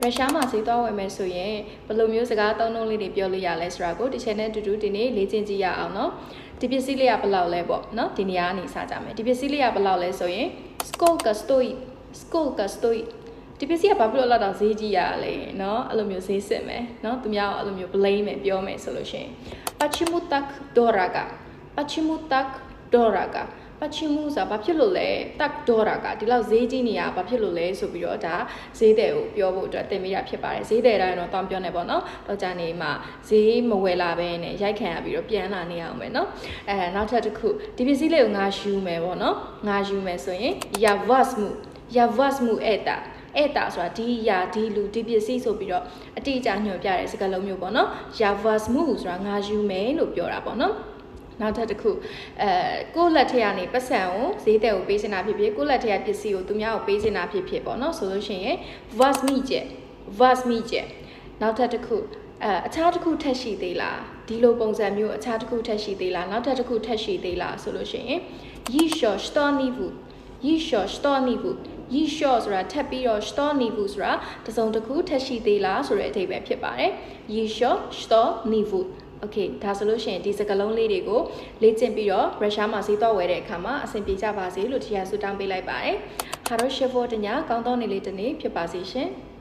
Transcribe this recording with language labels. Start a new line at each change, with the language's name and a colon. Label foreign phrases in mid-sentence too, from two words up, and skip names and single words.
Burmese: ရုရှားမှာဈေးသွားဝယ်မယ်ဆိုရင်ဘယ်လိုမျိုးစကားသုံးနှုန်းလေးတွေပြောလို့ရလဲဆိုတာကိုဒီ channel တူတူဒီနေ့လေ့ကျင့်ကြည့်ရအောင်နော်ဒီပစ္စည်းလေးကဘယ်လောက်လဲပေါ့နော်ဒီနေရာကနေစကြမယ်ဒီပစ္စည်းလေးကဘယ်လောက်လဲဆိုရင်
Russian: skолько стоит
Burmese: ဒီပစ္စည်းကဘာဖြစ်လို့လောက်တော့ဈေးကြီးရလဲနော်အဲ့လိုမျိုးဈေးစစ်မယ်နော်သူများအဲ့လိုမျိုး blame မယ်ပြောမယ် ဆိုလို့ရှိရင်
Russian: почему так дорого почему так дорого почему
Burmese: ဆိုတာဘာဖြစ်လို့လဲ
Russian: так дорого
Burmese: ဒီလောက်ဈေးကြီးနေရဘာဖြစ်လို့လဲဆိုပြီးတော့ဒါဈေးတယ်ကိုပြောဖို့အတွက်သင်ပေးရဖြစ်ပါတယ်ဈေးတယ်တိုင်းတော့တောင်းပြောနေပေါ့နော်တော့ကြာနေမှာဈေးမဝယ်လာပဲနဲ့ ရိုက်ခံရပြီးတော့ပြန်လာနေအောင်မယ်နော်နောက်ထပ်တစ်ခုဒီပစ္စည်းလေးကိုငါယူမယ်ပေါ့နော်ငါယူမယ်ဆိုရင်
Russian: я возьму это
Burmese: ဆိုတာဒီ ရာဒီလူဒီပစ္စည်းဆိုပြီးတော့အတိအကျညွှန်ပြတဲ့စကားလုံးမျိုးပေါ့နော်
Russian: я возьму
Burmese: ဆိုတာငါယူမယ်လို့ပြောတာပေါ့နော်နောက်ထပ်တစ်ခုကိုယ့်လက်ထက်ကနေပတ်စံကိုဈေးတဲ့ကိုပေးချင်တာဖြစ်ဖြစ်ကိုယ့်လက်ထက်ကပစ္စည်းကိုသူများကိုပေးချင်တာဖြစ်ဖြစ်ပေါ့နော်ဆိုလို့ရှိရင် возьмите နောက်ထပ်တစ်ခုအခြားတစ်ခုထပ်ရှိသေးလားဒီလိုပုံစံမျိုးအခြားတစ်ခုထပ်ရှိသေးလားနောက်ထပ်တစ်ခုထပ်ရှိသေးလားဆိုလို့ရှိရင်
Russian: еще что-нибудь
Burmese: ဆိုတာထပ်ပြီးတော့ что-нибудь ဆိုတာတစ်စုံတစ်ခုထပ်ရှိသေးလားဆိုတဲ့အဓိပ္ပာယ်ဖြစ်ပါတယ်
Russian: еще что-нибудь
Burmese: Okay ဒါဆိုလို့ရှိရင်ဒီစကားလုံးလေးတွေကိုလေ့ကျင့်ပြီးတော့ရုရှားမှာဈေးသွားဝယ်တဲ့အခါမှာအဆင်ပြေကြပါစေလို့တရားဆုတောင်းပေးလိုက်ပါတယ်
Russian: Хорошего дня
Burmese: ကောင်းသောနေ့လေးတစ်နေ့ဖြစ်ပါစေရှင်